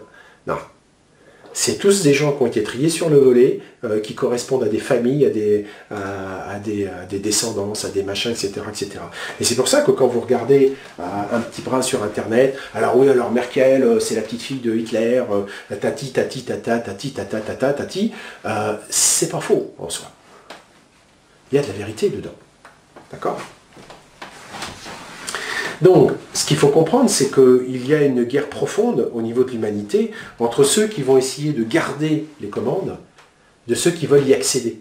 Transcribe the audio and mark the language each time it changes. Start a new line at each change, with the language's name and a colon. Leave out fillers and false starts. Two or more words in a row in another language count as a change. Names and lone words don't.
French: Non. C'est tous des gens qui ont été triés sur le volet, qui correspondent à des familles, à des descendances, à des machins, etc. etc. Et c'est pour ça que quand vous regardez un petit brin sur Internet, alors oui, alors Merkel, c'est la petite fille de Hitler, tati, tati, tata, tati, tata, tata, tati, c'est pas faux en soi. Il y a de la vérité dedans. D'accord ? Donc, ce qu'il faut comprendre, c'est qu'il y a une guerre profonde au niveau de l'humanité entre ceux qui vont essayer de garder les commandes de ceux qui veulent y accéder.